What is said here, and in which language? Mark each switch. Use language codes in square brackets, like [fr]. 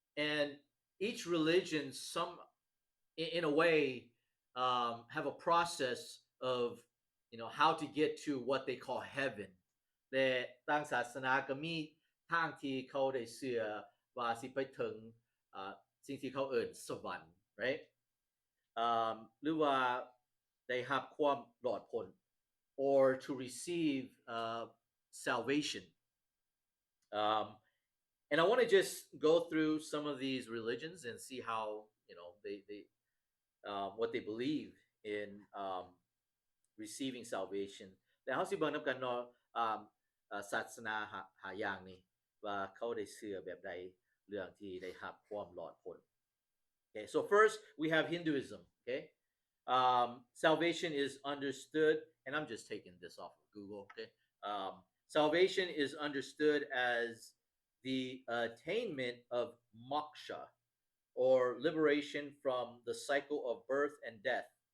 [en] and each religion some in a way have a process of how to get to what they call heaven [tts] แต่ต่างศาสนาก็มีทางที่เขาได้เชื่อว่าสิไปถึงสิ่งที่เขาเอิ้นสวรรค์ [en] right [tts] หรือว่าได้รับความรอดพ้น [en] or to receive salvation. And I want to just go through some of these religions and see how they what they believe in receiving salvation. [tts] แล้วเราสิเบิ่งนำกันเนาะศาสนาหาอย่างนี้ว่าเขาได้เชื่อแบบใดเรื่องที่ได้รับความรอดพ้น [en] Okay, so first we have Hinduism. Okay, salvation is understood, and I'm just taking this off of Google. Okay, salvation is understood as the attainment of moksha, or liberation from the cycle of birth and death.